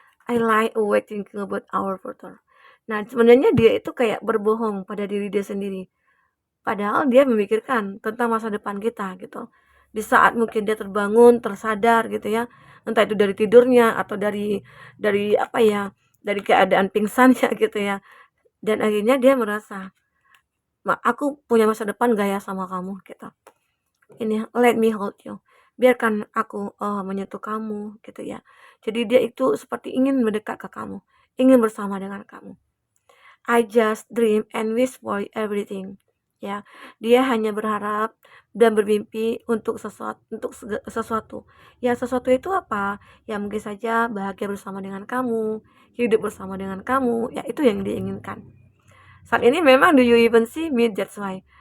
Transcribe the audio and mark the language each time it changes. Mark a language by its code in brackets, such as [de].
[en] I lie awake thinking about our future. [id] Nah, sebenarnya dia itu kayak berbohong pada diri dia sendiri. Padahal dia memikirkan tentang masa depan kita gitu. Di saat mungkin dia terbangun, tersadar gitu ya, entah itu dari tidurnya atau dari apa ya, dari keadaan pingsannya gitu ya. Dan akhirnya dia merasa, aku punya masa depan gak ya sama kamu gitu. Ini [en] let me hold you. [id] Biarkan aku menyentuh kamu gitu ya. Jadi dia itu seperti ingin mendekat ke kamu, ingin bersama dengan kamu. [en] I just dream and wish for everything. [id] Ya, dia hanya berharap dan bermimpi untuk sesuatu. Ya, sesuatu itu apa? Ya, mungkin saja bahagia bersama dengan kamu, hidup bersama dengan kamu. Ya, itu yang dia inginkan. Saat ini memang [en] do you even see me? That's why.